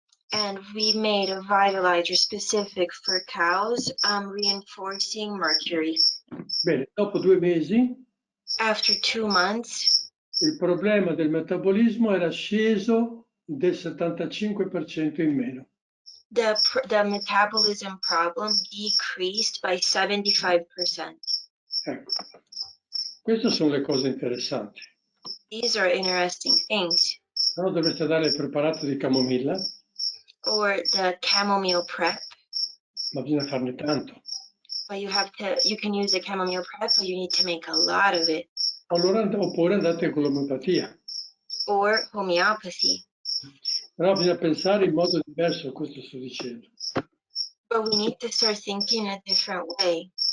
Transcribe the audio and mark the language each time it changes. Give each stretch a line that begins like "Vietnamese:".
English: And we made a vitalizer specific for cows, reinforcing mercury.
Italian: Bene, dopo 2 mesi,
English: After 2 months,
Italian: il problema del metabolismo era sceso del 75% in meno.
English: the metabolism problem decreased by 75%.
Italian: Ecco, queste sono le cose interessanti.
English: These are interesting things.
Italian: Però dovreste dare il preparato di camomilla.
English: Or the chamomile prep.
Italian: Ma bisogna farne tanto.
English: But you can use the chamomile prep, but you need to make a lot of it.
Italian: Allora, oppure andate con l'omeopatia.
English: Or homeopathy.
Italian: Però bisogna pensare in modo diverso a questo sto dicendo.
English: But we need to start thinking a different way.